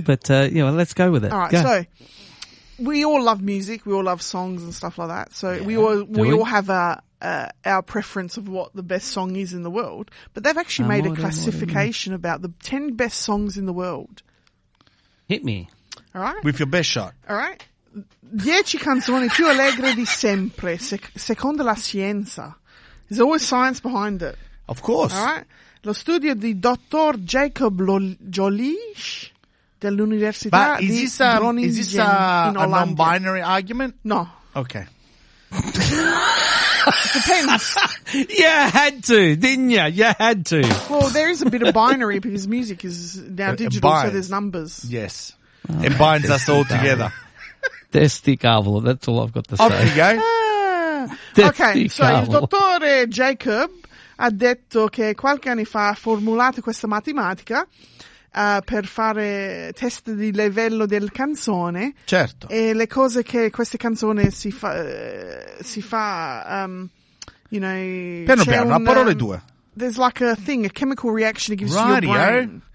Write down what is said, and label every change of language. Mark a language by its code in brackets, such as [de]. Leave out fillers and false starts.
[en] But let's go with it. All right. So we all love music. We all love songs and stuff like that. So yeah, we all have our preference of what the best song is in the world. But they've actually made a classification about the 10 best songs in the world. Hit me. All right. With your best shot. All right. [it] 10 canzoni più allegre di sempre, secondo la scienza. [en] There's always science behind it. Of course. All right. [it] Lo studio di Dr. Jacob Jolish dell'Università di Groningen. [en] But is this a non-binary argument? No. Okay. Depends. You had to, didn't you? You had to. Well, there is a bit of binary because music is now digital, so there's numbers. Yes. Oh, it binds us all together. [it] Testi cavolo, [en] that's all I've got to say. Off you go. Okay, so [it] il dottore Jacob ha detto che qualche anno fa ha formulato questa matematica per fare test di livello del canzone. Certo. E le cose che queste canzoni si fa, [en] there's like a thing, a chemical reaction that gives you your brain.